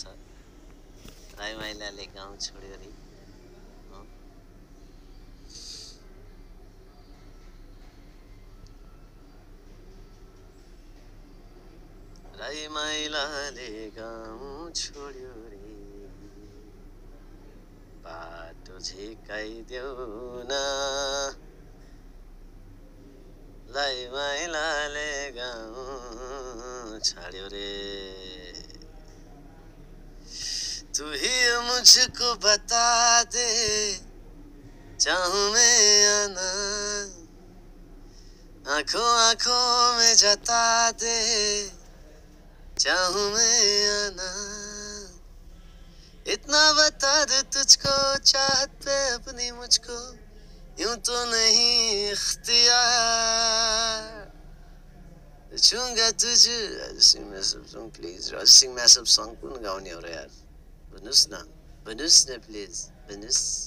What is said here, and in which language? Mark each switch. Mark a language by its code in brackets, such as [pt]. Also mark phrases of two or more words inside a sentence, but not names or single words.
[ne] राई माइलाले गाउँ छोड्यो रे। राई माइलाले गाउँ छोड्यो रे, बाटो झिकाइदेऊ न। राई माइलाले गाउँ छाड्यो रे। [hi] तू ही मुझको बता दे, चाहूं मैं आना, आंखों आंखों में जता दे, चाहूं मैं आना। इतना बता दे तुझको चाहत पे अपनी मुझको, यूं तो नहीं इख्तियार। [en] छूंगा तुझे। sing mashup song please. sing mashup song [ne] कुन गाउने हो र यार? भन्नुस् न प्लिज भन्नुस्।